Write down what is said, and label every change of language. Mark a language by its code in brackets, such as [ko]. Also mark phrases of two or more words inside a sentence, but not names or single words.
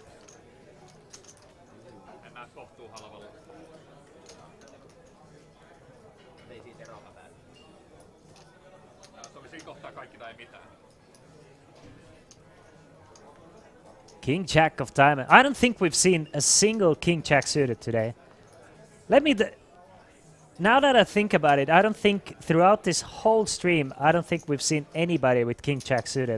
[fi] Mennään kohtuu halvalla. Ei siitä eroa päälle. Se oli siinä kohtaa kaikki tai mitään. [en] King Jack of diamond. I don't think we've seen a single King Jack suited today. Now that I think about it, I don't think throughout this whole stream, I don't think we've seen anybody with King Jack suited.